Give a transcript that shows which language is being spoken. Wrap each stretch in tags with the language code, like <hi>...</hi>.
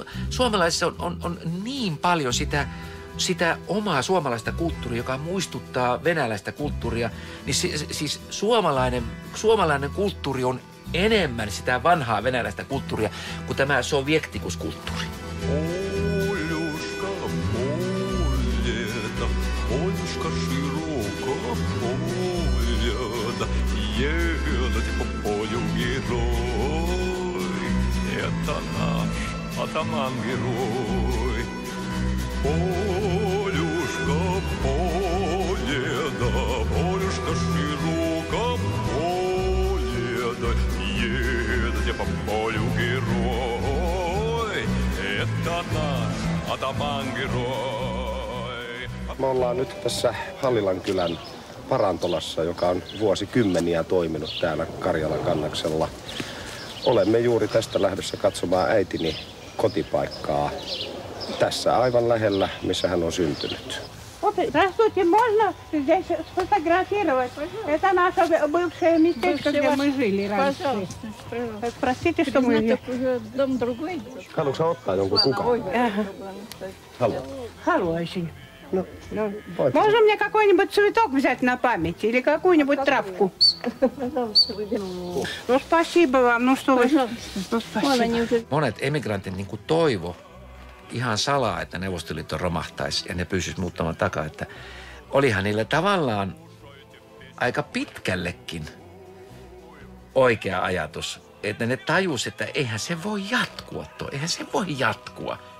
<fi>Suomalaisissa on niin paljon sitä omaa suomalaista kulttuuria, joka muistuttaa venäläistä kulttuuria. Niin siis suomalainen kulttuuri on enemmän sitä vanhaa venäläistä kulttuuria kuin tämä sovjektikuskulttuuri.</fi> <ru>Полюшка, полета, полюшка широко, полета, едет по полю герой. Это наш атаман-герой. Полюшка, полета, полюшка широко, полета, едет по полю герой. Это наш атаман-герой.</ru> <fi>Me ollaan nyt tässä Hallilan kylän parantolassa, joka on vuosikymmeniä toiminut täällä Karjalan kannaksella. Olemme juuri tästä lähdössä katsomaan äitini kotipaikkaa tässä aivan lähellä, missä hän on syntynyt.</fi> <ru>Здравствуйте, можно здесь сфотографировать? Это наше бывшее местечко, где мы жили раньше. Простите, что мы... Дом другой.</ru> <fi>Haluatko ottaa jonkun kukaan? Haluatko? Haluaisin.</fi> <ru>Можно мне какой-нибудь цветок взять на память или какую-нибудь травку? Ну, спасибо вам. Ну, что вы... Ну, спасибо.</ru> <fi>Monet emigrantit niin kuin toivo ihan salaa, että Neuvostoliitto romahtaisi ja ne pysyisi muuttamaan takaa, että olihan niillä tavallaan aika pitkällekin oikea ajatus, että ne tajus, että eihän se voi jatkua.</fi>